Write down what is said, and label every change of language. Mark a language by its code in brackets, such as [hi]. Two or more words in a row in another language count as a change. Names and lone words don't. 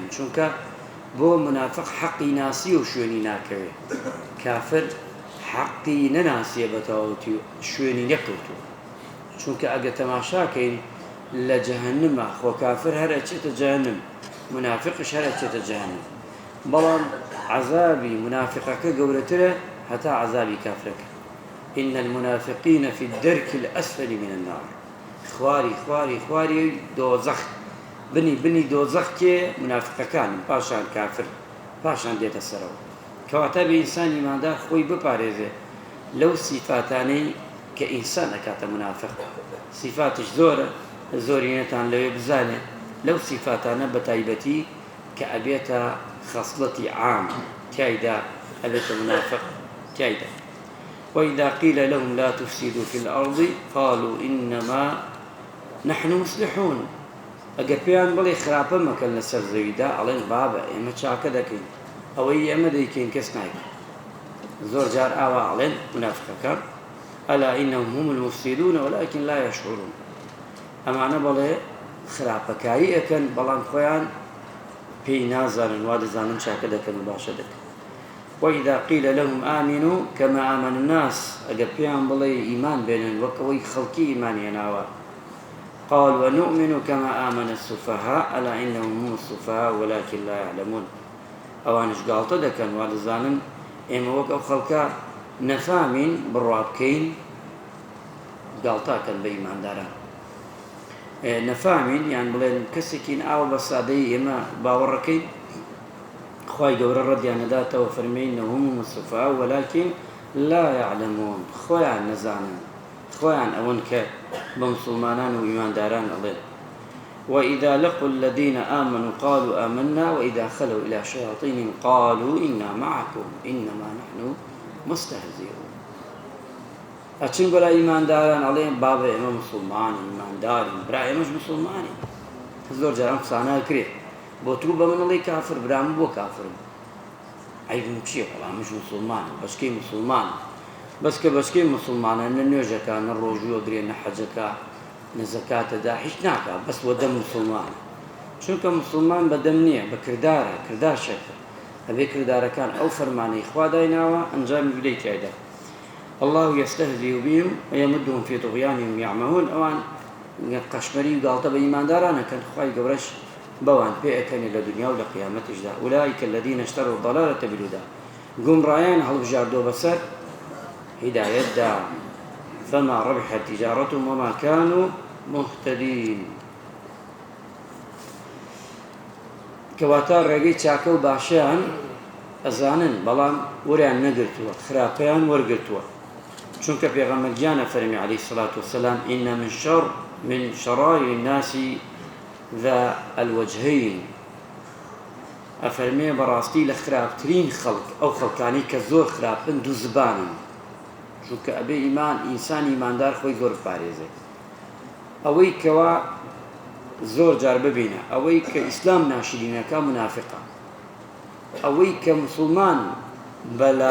[ckb] چونکە بۆ منافق حەقی ناسی و شوێنی ناکەوێ کافر حەقی نەناسیە بەتەواوەتی و شوێنی نەکەوتووە چونکە ئەگە تەماشاکەین لە جەهەنەمە خۆ کافر هەر ئەچێتە جەهەنەم منافقش هەر ئەچێتە جەهەنەم بەڵام عەذابی منافقەکە گەورەترە هەتا عەذابی کافرەکە [ar] إن المنافقين في الدرك الأسفل من النار [ckb] خواری دۆزەخ بنی دۆزەخ کێ منافقەکان پاشان کافر پاشان دێتە سەرەوە کەواتە بە ئینسان ئیماندار خۆی بپارێزێ لەو سیفاتانەی کە ئینسان ئەکاتە منافق سیفاتش زۆرە زۆرینەتان لەوێ بزانێ لەو سیفاتانە بە تایبەتی کە ئەبێتە خەسڵەتی عام تایدا ئەبێتە منافق تایدا [ar] وإذا قيل لهم لا تفسدوا في الأرض قالوا إنما نحن مصلحون [ckb] ئەگەر پێیان بڵێ خراپە مەکەن لەسەر زەویدا ئەڵێن بابە ئێمە چاکە دەکەین ئەوەی ئێمە دەیکەین کەس نایکەن زۆر جار ئاوا ئەڵێن منافقەکان [ar] ئەلا ئینەهم هم المفسدون ولكن لا يشعرون [ckb] ئەمانە بەڵێ خراپەکاری ئەکەن بەڵام خۆیان پێی نازانن وا دەزانن چاکە دەکەن و باشە دەکەن [ar] وإذا قيل لهم آمنوا كما آمن الناس [ckb] ئەگەر پێیان بڵێ ئیمان بێنن وەک ئەوەی خەڵکی ئیمانیێناوە [ar] قال ونؤمن كما آمن السفهاء ألا إنهم هم السفهاء ولكن لا يعلمون [ckb] ئەوانش گاڵتە دەکەن وا دەزانن ئێمە وەک ئەو خەڵکە نەفامین بڕوا بکەین گاڵتاکەن بە ئیمانداران نەفامین یان بڵێن کەسێکین ئاوە بە سادەی ئێمە باوەڕەکەین خوای گەورە ڕەدیان نەداتەوە فەرمێین [ar] هم السفهاء ولكن لا يعلمون [ckb] خۆیان نەزانن خۆیان ئەوەن کە بە مسلمانان و ئیمانداران ئەڵێن [ar] وإذا لقوا الذين آمنوا قالوا آمنا وإذا خلوا إلى شياطينهم قالوا إنا معكم إنما نحن مستهزئون [ckb] ئەچن بەلای ئیمانداران ئەڵێن بابە ئێمە مسلمانین ئیماندارین برا ئێمەش مسلمانین زۆر جاران قسانە کرێت بۆ تو بە من ئەڵێی کافر برام بۆ کافرم عیبم چییە بەڵامش مسلمانم بەشکەی مسلمانم بەس کە بەشکەی مسلمانە نە نوێژەکە نە ڕۆژووە گرێ نە حەجەکە نە زەکاتەدا هیچ ناکە بەس وە دەم مسلمانە چونکە مسلمان بەدەم نییە بە کردارە کردار شەکە ئەبێ کردارەکان ئەو فەرمانەی خوا دایناوە ئەنجامی بدەی تایدا [ar] الله يستهزئ بهم ويمدهم في طغيانهم يعمهون [ckb] ئەوان قەشمەری و گاڵتە بە ئیماندارانەکەن خوای گەورەش بەوان پێ ئەکەنێ لە دنیا و لە قیامەتیشدا [ar] أولئك الذين اشتروا الضلالة بالهدى [ckb] گومڕایان هەڵبژاردۆ بەسەر هدايتدا [ar] فما ربحت تجارتهم وما كانوا مهتدين [ckb] کەواتە ڕێگەی چاکە و باشیان ئەزانن بەڵام وەریان نەگرتووە خراپەیان وەرگرتووە چونکە پێغەمبەرگیانە فەرمی [ar] عەلەیهی سەڵات وسەلام إن من شرائر الناس ذا الوجهين [ckb] ئەفەرمێ بەڕاستی لە خراپترین خەڵک ئەو خەڵکانی کە زۆر خراپن دوو زبانن چونکە ئەبێ ئینسان ئیماندار خۆی زۆر بپارێزێت ئەوەی کەوا زۆر جار ببینە ئەوەی کە ئیسلام ناشرینەکە منافقە ئەوەی کە مسلمان بەلا